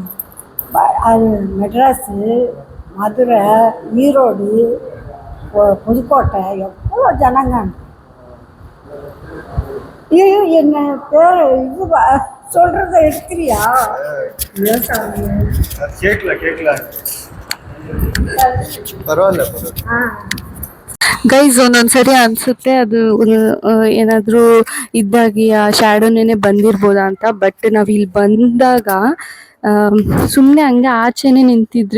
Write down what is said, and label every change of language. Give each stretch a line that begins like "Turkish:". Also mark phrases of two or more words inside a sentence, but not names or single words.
Tamil: அது மெட்ராஸு, மதுரை, ஈரோடு, புதுக்கோட்டை எவ்வளோ ஜனங்க. ஐயோ என்ன பேர் இது சொல்கிறத எடுக்கிறியா? கேட்கல ಪರವಾಗಿಲ್ಲ.
Kannada: ಗೈಸ್ ಒಂದೊಂದ್ಸರಿ ಅನ್ಸುತ್ತೆ ಅದು ಏನಾದರೂ ಇದ್ದಾಗಿ ಆ ಶ್ಯಾಡೋನೇ ಬಂದಿರ್ಬೋದಾ ಅಂತ. ಬಟ್ ನಾವು ಇಲ್ಲಿ ಬಂದಾಗ ಸುಮ್ಮನೆ ಹಂಗೆ ಆಚೆನೇ ನಿಂತಿದ್ರಿ.